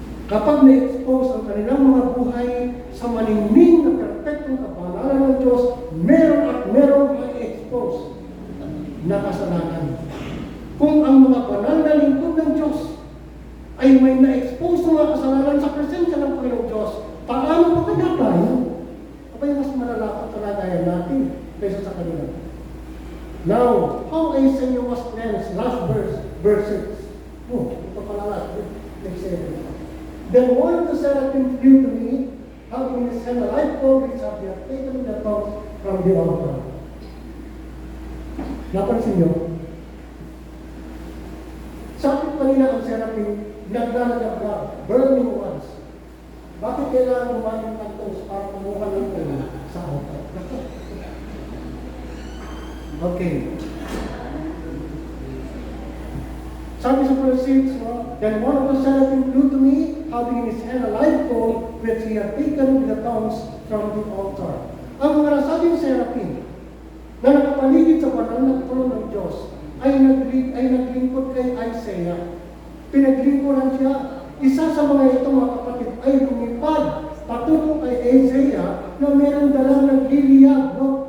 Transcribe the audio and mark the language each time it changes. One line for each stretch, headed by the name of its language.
Filipino: Kapag na-expose ang kanilang mga buhay sa maningning na perpektong kapanalan ng Diyos, meron at meron ma-expose na kasalanan. Kung ang mga banal na lingkod ng Diyos ay may na-expose ng mga kasalanan sa presensya ng Panginoong Diyos, paano pa kaya tayo? Abay, mas malala ang kalagayan natin kaysa sa kanila.
English: Now, how Isaiah was cleansed, last verse 6.
Filipino: Oh, ito pala last, next 7.
English: Then one of the seraphim flew to me, having in his hand a live coal which had been taken the tongues from the altar.
Filipino: Napansin niyo? Sabi kanina ang seraphim, naglalagablag,
English: burning ones.
Filipino: Bakit kailangan gumawa ng tongues para kumuha ng coal sa altar? Okay.
English: Sabi sa verse 6, then one of the seraphim flew to me, having in his hand a live coal which he had taken with the tongues from the altar.
Filipino: Ang mga nasabing seraphim na nakapaligid sa banal na trono ng Diyos ay naglingkod kay Isaiah. Pinaglingkuran siya. Isa sa mga ito, mga kapatid, ay lumipad patungo kay Isaiah na mayroong dalang nagliliyab. No?